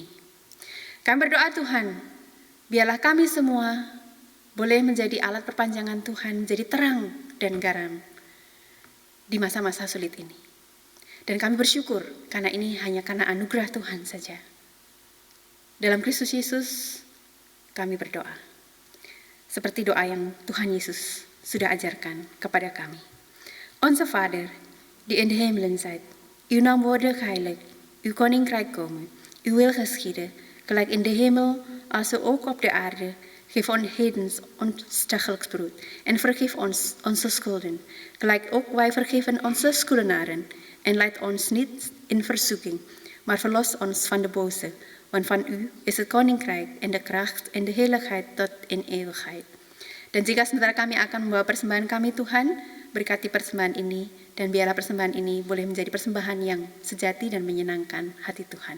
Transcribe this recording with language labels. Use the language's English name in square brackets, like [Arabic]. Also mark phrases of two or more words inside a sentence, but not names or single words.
[Indonesian] Kami berdoa Tuhan, biarlah kami semua boleh menjadi alat perpanjangan Tuhan, menjadi terang dan garam di masa-masa sulit ini. Dan kami bersyukur karena ini hanya karena anugerah Tuhan saja. Dalam Kristus Yesus kami berdoa. Seperti doa yang Tuhan Yesus sudah ajarkan kepada kami. [Dutch] Onze Vader, die in de hemelen zijt, uw naam worden geheiligd, uw koninkrijk komen, uw wil geschieden, gelijk in de hemel als ook op de aarde. Geef ons heden ons dagelijks brood en vergeef ons onze schulden, gelijk ook wij vergeven onze schuldenaren. En leid ons niet in verzoeking, maar verlos ons van de boze. Want van u is het koninkrijk en de kracht en de heiligheid tot in eeuwigheid. [Indonesian] Dan jika sebentar kami akan membawa persembahan kami Tuhan, berkati persembahan ini, dan biarlah persembahan ini boleh menjadi persembahan yang sejati dan menyenangkan hati Tuhan.